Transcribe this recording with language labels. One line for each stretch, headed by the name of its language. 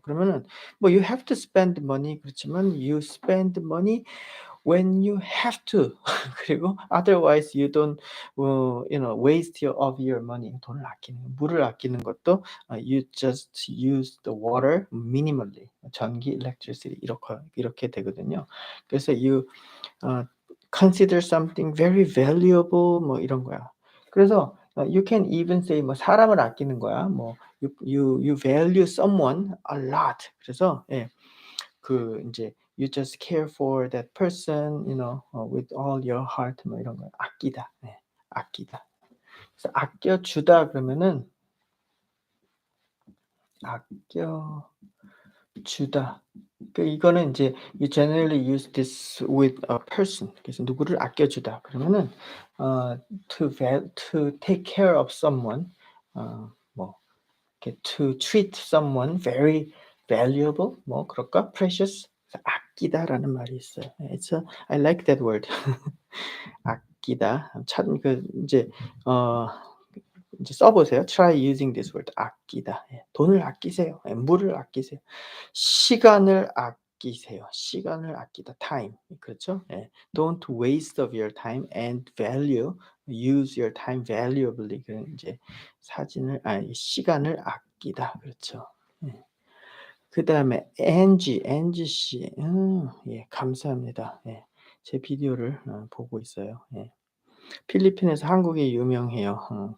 Korean: 그러면은 뭐
English: you have to spend money
Korean: 그렇지만
English: you spend money when you have to.
Korean: 그리고
English: otherwise you don't waste of your money.
Korean: 돈을 아끼는 물을 아끼는 것도
English: you just use the water minimally.
Korean: 전기 electricity 이렇게 되거든요.
English: 그래서 you consider something very valuable
Korean: 뭐 이런 거야.
English: 그래서 you can even say
Korean: 뭐 사람을 아끼는 거야.
English: 뭐 you value someone a lot.
Korean: 그래서 예. 그 인제
English: you just care for that person, with all your heart
Korean: 뭐 이런 거 아끼다. 예. 아끼다. 그래서 아껴주다 그러면은 아껴주다. 이거는 인제
English: you generally use this with a person.
Korean: 그래서 누구를 아껴주다 그러면은
English: to take care of someone
Korean: 뭐 이렇게
English: to treat someone very valuable
Korean: 뭐 그럴까? precious 그래서 아끼다라는 말이 있어요.
English: I like that word. 아끼다.
Korean: 참 인제 어 인제 써 보세요.
English: Try using this word 아끼다.
Korean: 예. 돈을 아끼세요. 예. 물을 아끼세요. 시간을 아끼세요. 시간을 아끼다. time. 그렇죠? 예.
English: Don't waste of your time and use your time valuably.
Korean: 인제 시간을 아끼다. 그렇죠. 예. 그다음에 Angie 씨. 예 감사합니다. 예. 제 비디오를 보고 있어요. 예. 필리핀에서 한국이 유명해요.